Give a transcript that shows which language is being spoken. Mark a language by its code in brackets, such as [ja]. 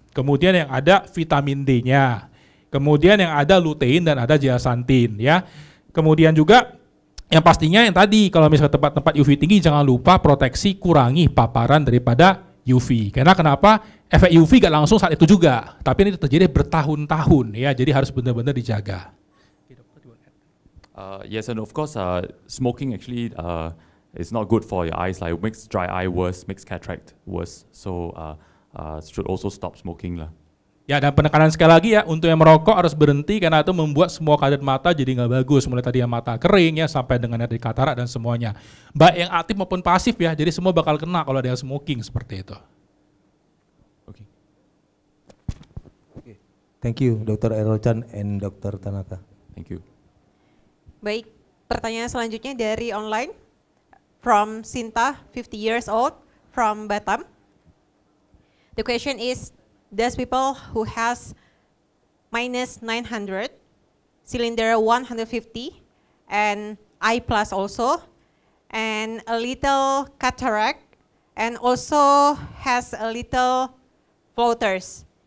[id] Kemudian yang ada vitamin D-nya. Kemudian yang ada lutein dan ada zeaxanthin ya. Kemudian juga yang pastinya yang tadi kalau misalnya tempat-tempat UV tinggi jangan lupa proteksi, kurangi paparan daripada UV. Karena kenapa? Efek UV gak langsung saat itu juga, tapi ini terjadi bertahun-tahun ya, jadi harus benar-benar dijaga. [en] Yes, and of course, smoking actually is not good for your eyes. Like makes dry eye worse, makes cataract worse. So should also stop smoking lah. [id] Ya, dan penekanan sekali lagi ya, untuk yang merokok harus berhenti karena itu membuat semua kadar mata jadi nggak bagus. Mulai tadi yang mata kering ya, sampai dengan dari katarak dan semuanya. Baik yang aktif maupun pasif ya, jadi semua bakal kena kalau ada yang smoking seperti itu. Oke. [en] Okay. Thank you, Dr. Errol Chan and Dr. Tanaka. Thank you. [id] Baik, pertanyaan selanjutnya dari online. [en] From Sinta, 50 years old, from Batam. The question is, does people who has minus 900, cylinder 150, and eye plus also, and a little cataract, and also has a little floaters.